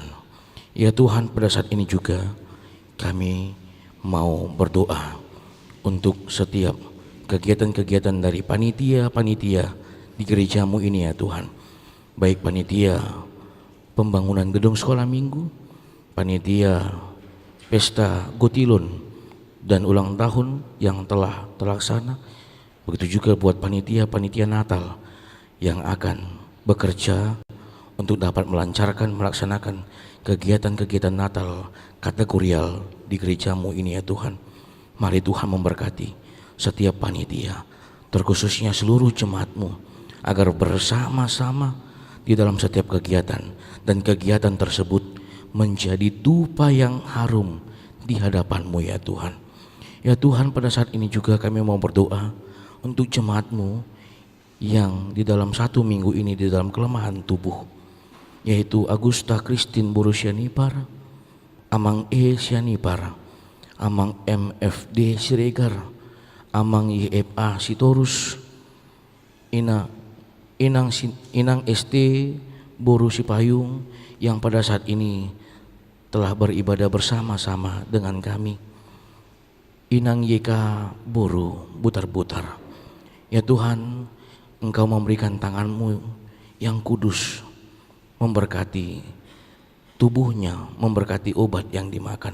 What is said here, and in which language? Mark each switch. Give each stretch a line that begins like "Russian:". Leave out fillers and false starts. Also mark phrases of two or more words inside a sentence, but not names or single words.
Indonesian: Ya Tuhan, pada saat ini juga kami mau berdoa untuk setiap kegiatan-kegiatan dari panitia-panitia di gereja-Mu ini ya Tuhan. Baik panitia pembangunan gedung sekolah minggu, panitia pesta Gotilon dan ulang tahun yang telah terlaksana, begitu juga buat panitia-panitia Natal yang akan bekerja untuk dapat melancarkan melaksanakan kegiatan-kegiatan Natal kategorial di gereja-Mu ini ya Tuhan. Mari Tuhan memberkati setiap panitia, terkhususnya seluruh jemaat-Mu, agar bersama-sama di dalam setiap kegiatan, dan kegiatan tersebut menjadi dupa yang harum di hadapan-Mu ya Tuhan. Ya Tuhan, pada saat ini juga kami mau berdoa untuk jemaat-Mu yang di dalam 1 minggu ini di dalam kelemahan tubuh, yaitu Agusta Christine Boru Sianipar, Amang E Sianipar, Amang MFD Siregar, Amang YFA Sitorus, Inang ST Boru Sipayung yang pada saat ini telah beribadah bersama-sama dengan kami, Inang YK Boru Butar-Butar. Ya Tuhan, Engkau memberikan tangan-Mu yang kudus, memberkati tubuhnya, memberkati obat yang dimakan.